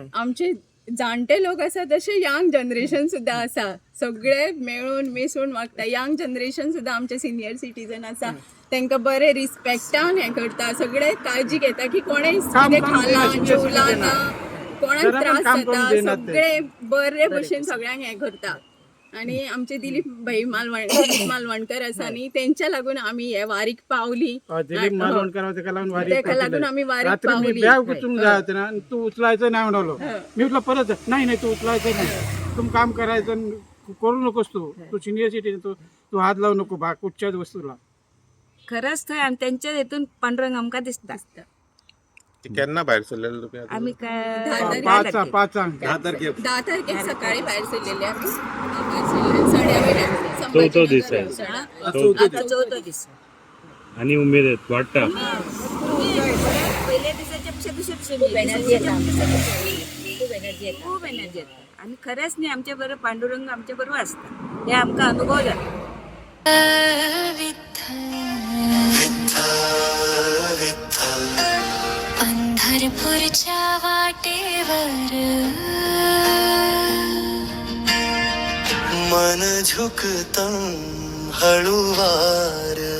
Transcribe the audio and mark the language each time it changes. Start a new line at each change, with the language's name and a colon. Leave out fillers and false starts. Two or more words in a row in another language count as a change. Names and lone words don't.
Konkani: आमचे जाणटे लोक आसा तसे
English: young generation
Konkani: सुद्धा आसा सगळे मेळून मिसळून वागता
English: young generation
Konkani: सुद्धा आमचे
English: senior citizen
Konkani: आसा तांकां बरे रिस्पेक्टान हे करता सगळे काळजी घेता की कोणेय कितें खाला जेवला ना कोणाक त्रास जाता सगळे बरे भशेन सगळ्यांक हे करता आणि आमचे दिलीप भाई मालवणकर आसा न्ही तेंच्या लागून आमी हे वारीक पावली दिलीप मालवणकर ताका लागून वारी ताका लागून आमी वारीक रात्री मी पावली
Marathi: बॅग उचलून जाय होते ना आणि तू उचलायचं नाही म्हणालो मी म्हटलं परत नाही तू उचलायचं नाही तू काम करायचं आणि करू नकोस तू
English: senior citizen
Marathi: तू हात लावू नको बा कुठच्याच वस्तूला
Konkani: खरंच थंय आनी तेंच्या हितून पांडुरंग आमकां दिसता केन्ना भायर सरलेले तुमी आमी काय 5 10 तारखेक सकाळी भायर सरलेले आमी साडे चवथो दीस आहे आता 4थो दीस आणि उमेद आहेत वाटता पहिल्या दिसाच्या पेक्षा दुसऱ्या दिवशी खूप एनर्जी येता आणि खरेंच न्ही आमच्या बरोबर पांडुरंग आमच्या बरोबर असता हे आमकां अनुभव जाला
Marathi: पंढरपूरच्या वाटेवर मन झुकतं हळूवार